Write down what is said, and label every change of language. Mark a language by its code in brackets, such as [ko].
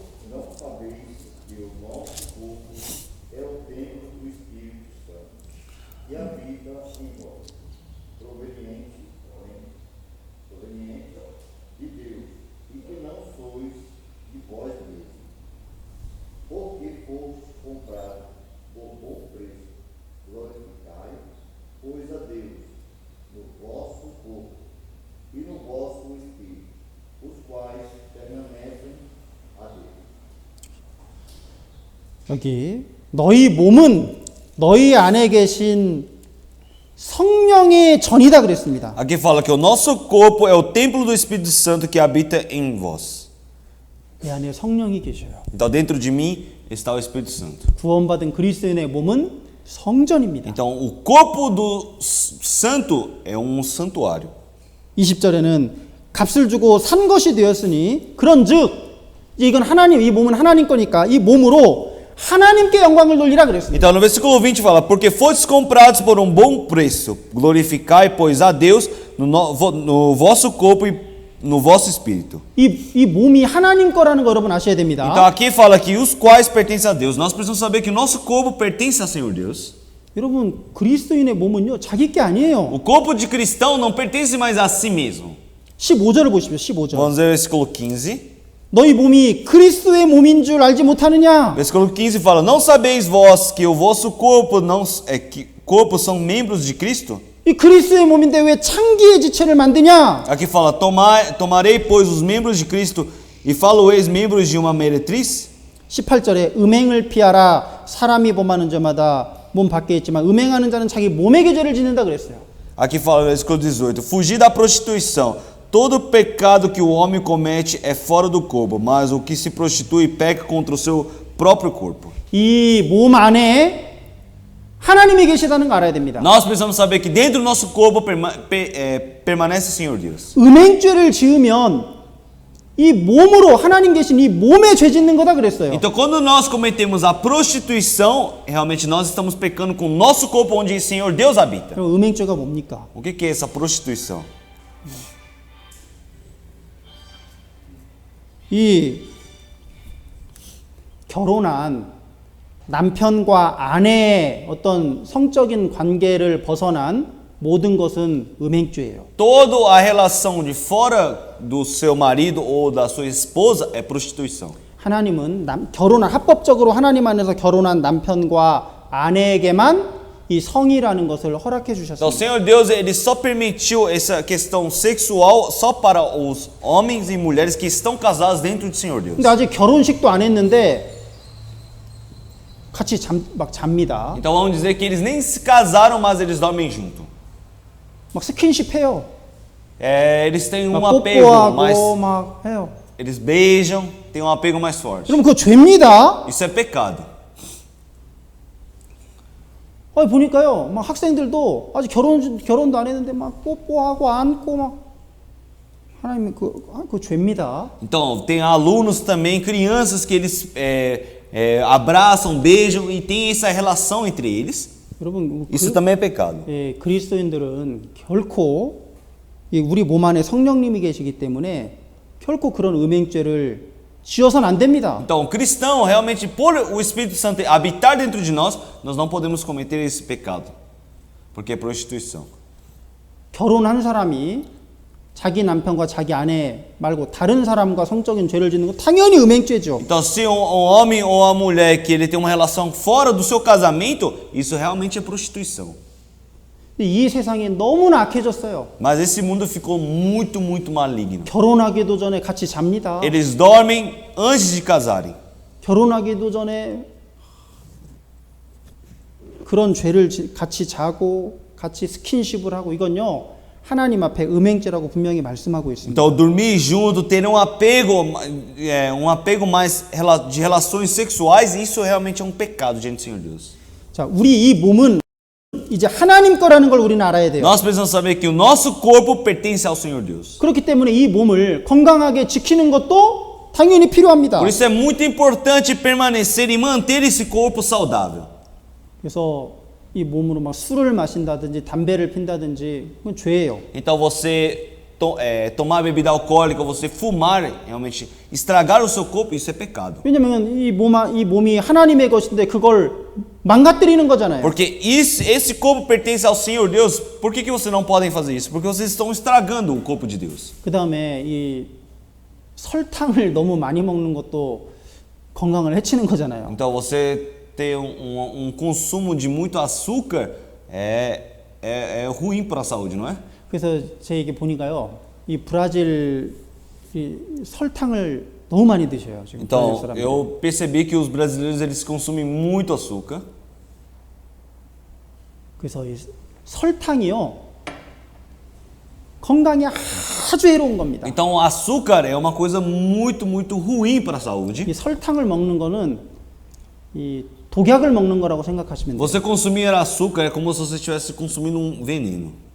[pt] Não sabeis que o nosso corpo é o templo do Espírito Santo e habita em vós, proveniente de Deus, e que não sois de vós mesmos, porque fostes comprados por bom preço. Glorificai, pois, a Deus no vosso corpo e no vosso espírito, os quais permanecem a Deus. [ko] 여기 너희 몸은 너희 안에 계신 성령의 전이다 그랬습니다. [pt] Aqui fala que o nosso corpo é o templo do Espírito Santo que habita em vós. [ko] 내 안에 성령이 계셔요. [pt] Então, dentro de mim está o Espírito Santo. [ko] 구원받은 그리스도인의 몸은 성전입니다. [pt] Então, o corpo do santo é um santuário. [ko] 20절에는 값을 주고 산 것이 되었으니 그런즉 이건 하나님 이 몸은 하나님 거니까 이 몸으로 하나님께 영광을 돌리라 그랬습니다. [pt] Então, no versículo 20 fala, porque fostes comprados por um bom preço, glorificai, pois, a Deus no vosso corpo e no vosso espírito. [ko] 이 몸이 하나님 거라는 거 여러분 아셔야 됩니다. [pt] Então, aqui fala que os quais pertencem a Deus. Nós precisamos saber que o nosso corpo pertence ao Senhor Deus. [ko] 여러분 그리스도인의 몸은요 자기 게 아니에요. [pt] O corpo de cristão não pertence mais a si mesmo. [ko] 15절을 보십시오. 15절. [pt] Vamos ver o versículo 15. [ko] 너희 몸이 그리스도의 몸인 줄 알지 못하느냐? [pt] Versículo 15 fala, não sabeis vós que o vosso corpo corpo são membros de Cristo? [ko] 이 그리스도의 몸인데 왜 창기의 지체를 만드냐? [pt] Aqui fala, tomarei, pois, os membros de Cristo e falo-eis membros de uma meretriz? [ko] 18절에 음행을 피하라. 사람이 범하는 자마다 몸 밖에 있지만 음행하는 자는 자기 몸에게 죄를 짓는다 그랬어요. [pt] Aqui fala no versículo 18, fugir da prostituição. Todo pecado que o homem comete é fora do corpo, mas o que se prostitui peca contra o seu próprio corpo. [ko] 이 몸 안에 하나님이 계시다는 거 알아야 됩니다. [pt] Nós precisamos saber que dentro do nosso corpo permanece o Senhor Deus. [ko] 음행죄를 지으면 이 몸으로 하나님 계신 이 몸에 죄 짓는 거다 그랬어요. [pt] Então, quando nós cometemos a prostituição, realmente nós estamos pecando com o nosso corpo onde o Senhor Deus habita. [ko] 그럼 음행죄가 뭡니까? [pt] O que é essa prostituição? [ko] 이 결혼한 남편과 아내의 어떤 성적인 관계를 벗어난 모든 것은 음행죄예요. [pt] Toda a relação de fora do seu marido ou da sua esposa é prostituição. [ko] 하나님은 결혼한 합법적으로 하나님 안에서 결혼한 남편과 아내에게만 이 성이라는 것을 허락해 [pt] Então, o [ko] 주셨습니다. [pt] Senhor Deus, ele só permitiu essa questão sexual só para os homens e mulheres que estão casados dentro do Senhor Deus. [ko] 근데 아직 결혼식도 안 했는데 같이 막 잡니다. [pt] Então, vamos dizer que eles nem se casaram, mas eles dormem junto. [ko] 막 스킨십 해요. [pt] Eles têm um 막 apego mais... [ko] 뽀뽀하고 막 해요. [pt] Eles beijam, têm um apego mais forte. [ko] 그럼 그거 죄입니다. [pt] Isso é pecado. [ko] 보니까요, 막 학생들도 아직 결혼도 안 했는데 막 뽀뽀하고 안고 막 하나님 그거 죄입니다. [pt] Então, tem alunos também, crianças que eles abraçam, beijam e tem essa relação entre eles. [ko] 여러분, [pt] Isso também é pecado. [ko] 그리스도인들은 결코 우리 몸 안에 성령님이 계시기 때문에 결코 그런 음행죄를 지어서는 안 됩니다. [pt] Então, o cristão, realmente, por o Espírito Santo habitar dentro de nós não podemos cometer esse pecado, porque é prostituição. [ko] 결혼한 사람이 자기 남편과 자기 아내 말고 다른 사람과 성적인 죄를 짓는 거 당연히 음행죄죠. [pt] Então, se um homem ou uma mulher que ele tem uma relação fora do seu casamento, isso realmente é prostituição. [ko] 이 세상이 너무나 악해졌어요. [pt] Mas esse mundo ficou muito, muito maligno. [ko] 결혼하기도 전에 같이 잡니다. [pt] Eles dormem antes de casarem. [ko] 결혼하기도 전에 그런 죄를 같이 자고 같이 스킨십을 하고 이건요 하나님 앞에 음행죄라고 분명히 말씀하고 있습니다. [pt] Então, dormir junto, ter um apego mais de relações sexuais, isso realmente é um pecado diante do Senhor Deus. [ko] 자, 우리 이 몸은 이제 하나님 거라는 걸 우리는 알아야 돼요. [pt] Nós precisamos saber que o nosso corpo pertence ao Senhor Deus. [ko] 그렇기 때문에 이 몸을 건강하게 지키는 것도 당연히 필요합니다. [pt] Por isso é muito importante permanecer e manter esse corpo saudável. [ko] 그래서 이 몸으로 막 술을 마신다든지 담배를 핀다든지 그건 죄예요. [pt] Então você tomar bebida alcoólica, você fumar, realmente estragar o seu corpo, isso é pecado. [ko] 왜냐면 이 몸이 하나님의 것인데 그걸 망가뜨리는 거잖아요. [pt] Porque esse corpo pertence ao Senhor Deus. Por que vocês não podem fazer isso? Porque vocês estão estragando o corpo de Deus. [ko] 그다음에 이 설탕을 너무 많이 먹는 것도 건강을 해치는 거잖아요. [pt] Então você ter consumo de muito açúcar é ruim para a saúde, não é? [ko] 그래서 제게 보니까요, 이 브라질 이 설탕을 너무 많이 드셔요 지금. [pt] Então [ko] 브라질 사람들이. [pt] eu percebi que os brasileiros eles consumem muito açúcar. [ko] 그래서 이 설탕이요 건강에 아주 해로운 겁니다. [pt] Então o açúcar é uma coisa muito, muito ruim para a saúde. [ko] 이 설탕을 먹는 거는 이 독약을 먹는 거라고 생각하시면 돼요. [pt] Você consumir açúcar é como se você estivesse consumindo um veneno.